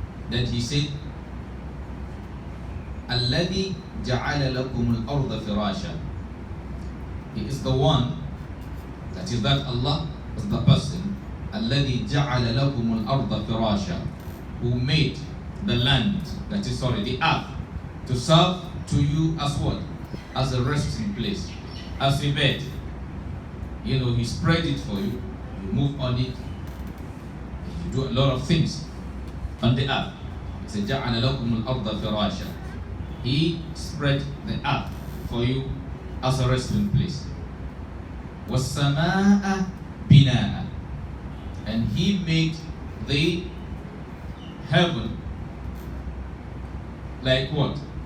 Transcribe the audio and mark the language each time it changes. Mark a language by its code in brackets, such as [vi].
[en] Then He said, [ar] الذي جعل لكم الأرض فراشا. [en] He is the one, that is that Allah is the person, [ar] الذي جعل لكم الأرض فراشا, [en] who made the land, the earth, to serve to you as what? As a resting place, as a bed. He spread it for you, you move on it, you do a lot of things on the earth. He said, [ar] جعل لكم الأرض فراشا. [en] He spread the earth for you as a resting place. [ar] وَالسَّمَاءَ بِنَاءً. [en] And He made the heaven like what?